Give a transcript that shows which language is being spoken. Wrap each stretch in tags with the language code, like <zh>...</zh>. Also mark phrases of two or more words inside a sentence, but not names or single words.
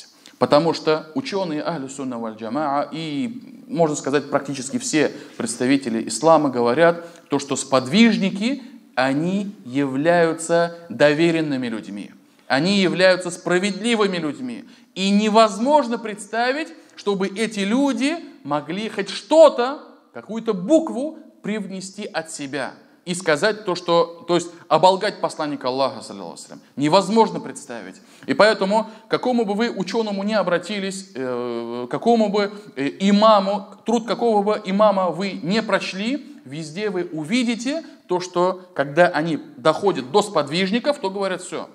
<ru>Потому что ученые</ru> <ar>أهل السنة والجماعة</ar> <ru>и, можно сказать, практически все представители ислама говорят, то, что сподвижники, они являются доверенными людьми. Они являются справедливыми людьми. И невозможно представить, чтобы эти люди могли хоть что-то, какую-то букву привнести от себя. И сказать то, что, то есть оболгать посланника Аллаха,</ru> <ar>صلى الله عليه وسلم,</ar> <ru>невозможно представить. И поэтому, к какому бы вы ученому не обратились, какому бы имаму, труд какого бы имама вы не прочли, везде вы увидите то, что когда они доходят до сподвижников, то говорят все.</ru>